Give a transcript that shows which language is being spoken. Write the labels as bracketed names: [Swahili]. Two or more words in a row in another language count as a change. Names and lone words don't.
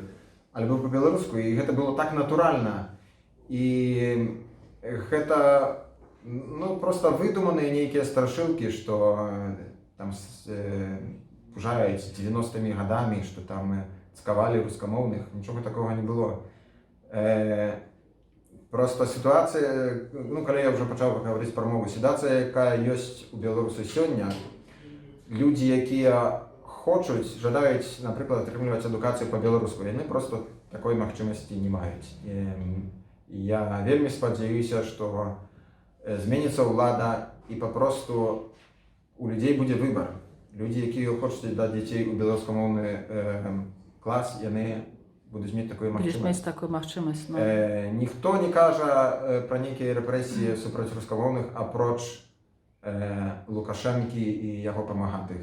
[Belarusian] Але быў па-беларуску, і гэта было так натуральна. І гэта проста выдуманыя нейкія страшылкі, што там пужаюць 90-мі гадамі, што там цкавалі рускамоўных, нічога такога не было. [Ukrainian] Просто ситуація, калі я вже почав говорити про мову, ситуація, яка є у Білорусі сьогодні, люди, які хочуть, жадають, наприклад, отримувати едукацію по-білоруську, вони просто такої можливості не мають. [Belarusian] І я вельмі спадзяюся, што зменіцца ўлада і папросту у людзей будзе выбар. Людзі, якія хочуць даць дзяцей у беларускамоўны клас, яны будуць мець такую Будеш мець магчымасць. такую магчымасць. Ну. Ніхто не кажа пра нейкія рэпрэсіі супраць рускамоўных, апроч Лукашэнкі і яго памагатых.